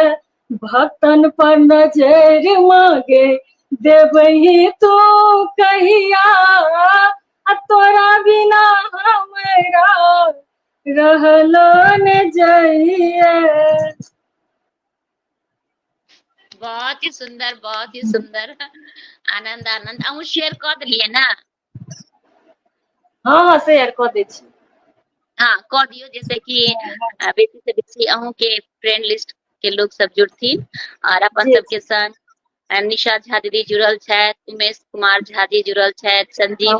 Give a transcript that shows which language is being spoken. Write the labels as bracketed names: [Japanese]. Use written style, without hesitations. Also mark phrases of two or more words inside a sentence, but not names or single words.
[Maithili] भक्तन पर नजर मांगे देवही तू कहिया आ तोरा बिना हमरा रहलो ने जाइए। बहुत ही सुंदर, बहुत ही सुंदर। आनंद आनंद। अहूँ शेयर कर दिलिए ना? हाँ हाँ शेयर कर दे छी। हाँ कह दियो जैसे कि बेसी से बेसी अहूँ के [English] friend list [Maithili] के लोग सब जुड़थिन और अपन जी सबके संग निशा झा दीदी जुड़ल छथि, उमेश कुमार झा जी जुड़ल छथि, संजीव